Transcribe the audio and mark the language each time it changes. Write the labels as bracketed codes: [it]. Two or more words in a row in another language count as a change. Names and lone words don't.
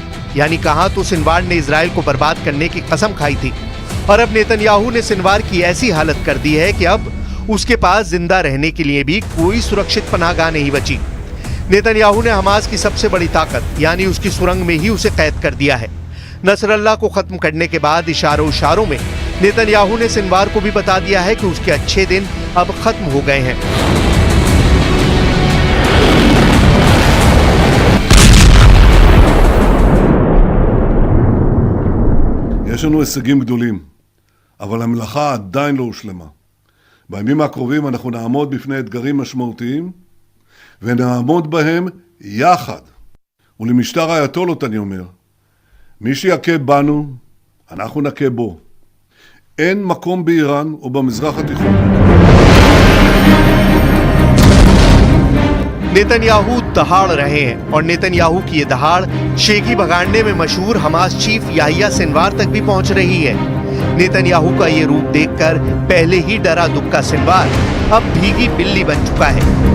[hi] यानी कहां तो सिनवार ने इजराइल को बर्बाद करने की कसम खाई थी और अब नेतन्याहू ने सिनवार की ऐसी हालत कर दी है कि अब उसके पास जिंदा रहने के लिए भी कोई सुरक्षित पनाहगाह नहीं बची। नेतन्याहू ने हमास की सबसे बड़ी ताकत यानी उसकी सुरंग में ही उसे कैद कर दिया है। नसरल्ला को खत्म करने के बाद इशारों में नेतन्याहू ने सिनवार को भी बता दिया है कि उसके अच्छे दिन अब खत्म हो गए हैं। [he] יש לנו הישגים גדולים, אבל המלאכה עדיין לא הושלמה. בימים הקרובים אנחנו נעמוד בפני אתגרים משמעותיים, ונעמוד בהם יחד. ולמשטר האייתולות אני אומר, מי שיכה בנו, אנחנו נכה בו. אין מקום באיראן או במזרח התיכון. [hi] नेतन्याहू दहाड़ रहे हैं और नेतन्याहू की ये दहाड़ शेखी भगाड़ने में मशहूर हमास चीफ याहिया सिनवार तक भी पहुंच रही है। नेतन्याहू का ये रूप देखकर पहले ही डरा दुबका सिनवार अब भीगी बिल्ली बन चुका है।